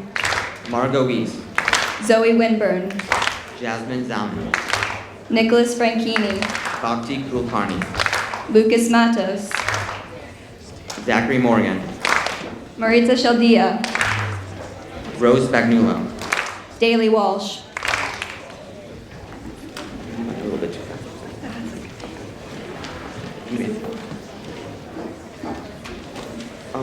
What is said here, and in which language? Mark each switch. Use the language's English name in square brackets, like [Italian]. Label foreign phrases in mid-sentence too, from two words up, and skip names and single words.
[English] Margot Weiss. Zoe Winburn. Jasmine Zalman. Nicholas Franchini. Bhakti Kulkarni. Lucas Matos. Zachary Morgan. Maritza Shaldia. Rose Spagnuolo. Daly Walsh. A little bit too fast. Oh.